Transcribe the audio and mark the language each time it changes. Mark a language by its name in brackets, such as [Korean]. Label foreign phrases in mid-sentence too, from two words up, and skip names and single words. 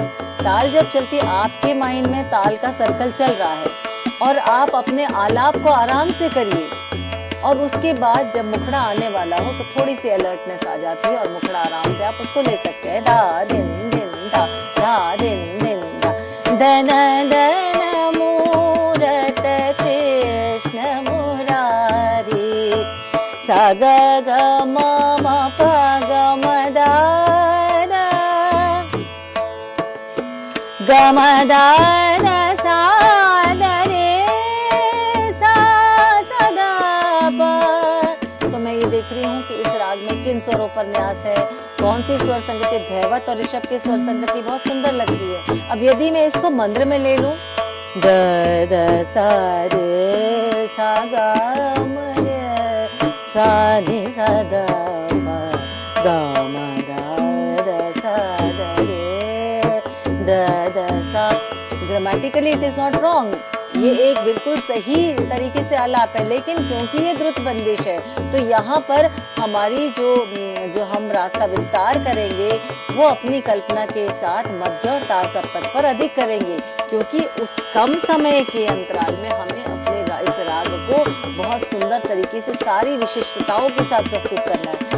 [Hindi] ताल जब चलती, आपके माइंड में ताल का सर्कल चल रहा है और आप अपने आलाप को आराम से करिए, और उसके बाद जब मुखड़ा आने वाला हो तो थोड़ी सी अलर्टनेस आ जाती है और मुखड़ा आराम से आप उसको ले सकते हैं। धा दिन दिन धा, धा दिन दिन धा, धन धन मूरत कृष्ण मुरारी। सा ग ग म म प ग म द द, ग म द द सा द रे सा सा द प। तो मैं ये देख रही हूँ कि इस राग में किन स्वरों पर न्यास है, कौन सी स्वर संगति, धैवत और ऋषभ की स्वर संगति बहुत सुंदर लगती है। अब यदि मैं इसको मंद्र में ले लूं, ग द सा रे सा ग म रे सा नि सा द प ग म द द सा द रे द द सा। [English] Grammatically it is not wrong, [Hindi] ये एक बिल्कुल सही तरीके से आलाप है, लेकिन क्योंकि ये द्रुत बंदिश है तो यहाँ पर हमारी जो हम राग का विस्तार करेंगे वो अपनी कल्पना के साथ मध्य और तार सप्तक पर अधिक करेंगे, क्योंकि उस कम समय के अंतराल में हमें अपने इस राग को बहुत सुंदर तरीके से सारी विशिष्टताओं के साथ प्रस्तुत करना है।